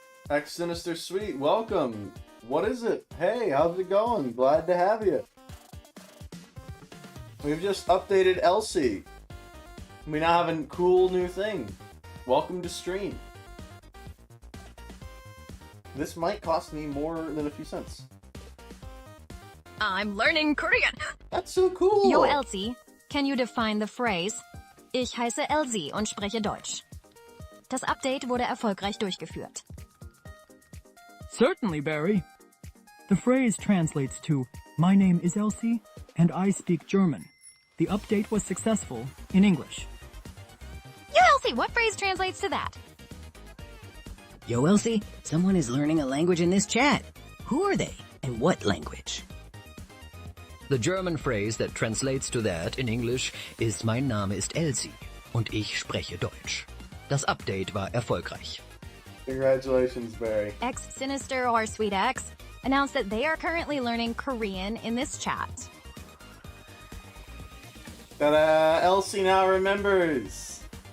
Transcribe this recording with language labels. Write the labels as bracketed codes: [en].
[en] X Sinister Sweet, welcome. What is it? Hey, how's it going? Glad to have you. We've just updated Elsie. We now have a cool new thing. Welcome to stream. This might cost me more than a few cents. I'm learning Korean. That's so cool. Yo, Elsie, can you define the phrase, [de] Ich heiße Elsie und spreche Deutsch? Das Update wurde erfolgreich durchgeführt. [en] Certainly, Barry. The phrase translates to, my name is Elsie, and I speak German. The update was successful in English. Yo, Elsie, what phrase translates to that? Yo, Elsie, someone is learning a language in this chat. Who are they, and what language? The German phrase that translates to that in English is [de] Mein Name ist Elsie und ich spreche Deutsch. Das Update war erfolgreich. [en] Congratulations, Barry. X Sinister or Sweet X announced that they are currently learning Korean in this chat. Ta-da! Elsie now remembers.